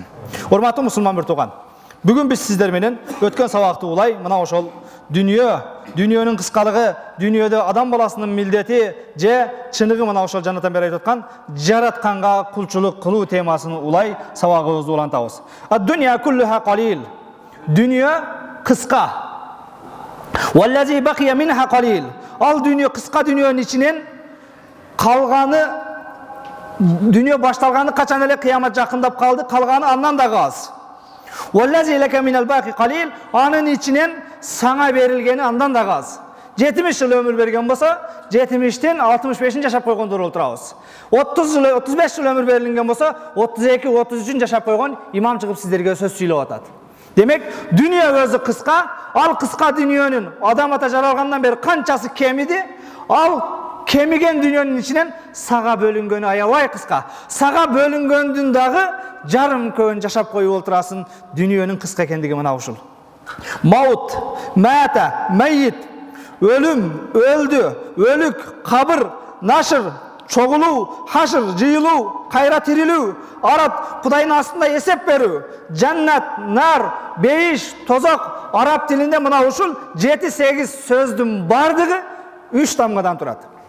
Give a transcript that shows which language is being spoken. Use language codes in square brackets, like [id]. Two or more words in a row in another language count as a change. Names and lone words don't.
[ky] Урматтуу мусулман бир тууган, бүгүн биз сиздер менен өткөн сабакты улай мына ошол дүйнөнүн кыскалыгы, дүйнөдө адам баласынын милдети же чыныгы мына ошол жанатан бери айтып аткан жаратканга кулчулук кылуу темасын улай сабагыбызды улантабыз. [ar] الدنيا كلها قليل. [ky] Дүйнө кыска. [ar] والذي بقي منها قليل. [ky] Ал дүйнө кыска, дүйнөнүн ичинен калганы, дүйнө башталганы качан эле кыямат жакындап калды, калганы андан дагы аз. [ar] والذي لك من الباقي قليل. [ky] Анын ичинен саңа берилгени андан дагы аз. 70 жыл өмүр берген болсо, 70тен 65 жашап койгондор отурабыз. 30 жыл, 35 жыл өмүр берилген болсо, 32-33 жашап койгон имам чыгып сиздерге сөз сүйлөп атат. Демек, дүйнө өзү кыска, ал кыска дүйнөнүн адам ата жаралгандан бери канчасы кемиди, ал кемиген дүйнөнүн ичинен сага бөлүнгөнү аябай кыска. Сага бөлүнгөндүн дагы жарым көбүн жашап коюп отурасың, дүйнөнүн кыска экендиги мына ушул. [ar] موت، مات, [ky] майит, өлүм, өлдү, өлүк, кабыр, нашыр, чогулуу, хашыр, жыйылуу, кайра тирилүү, арат, Кудайдын астында эсеп берүү, жаннат, нар, бейиш, тозок, араб тилинде мына ушул 7-8 сөздүн бардыгы 3 тамгадан турат.